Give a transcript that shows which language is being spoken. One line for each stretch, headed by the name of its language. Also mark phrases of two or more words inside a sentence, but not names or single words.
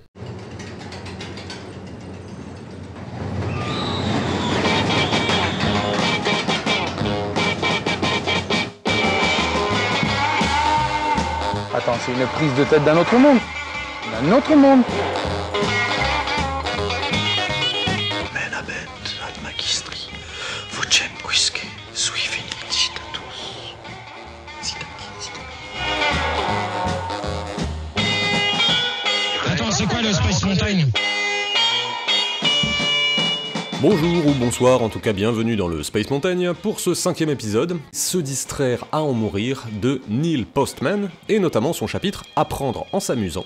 French: Attends, c'est une prise de tête d'un autre monde. D'un autre monde. Menabet ad magistri, vocem quisque sui felicitatus. Attends, c'est quoi le Space Mountain? Bonjour ou bonsoir, en tout cas bienvenue dans le Space Mountain pour ce 5e épisode, Se distraire à en mourir de Neil Postman, et notamment son chapitre Apprendre en s'amusant.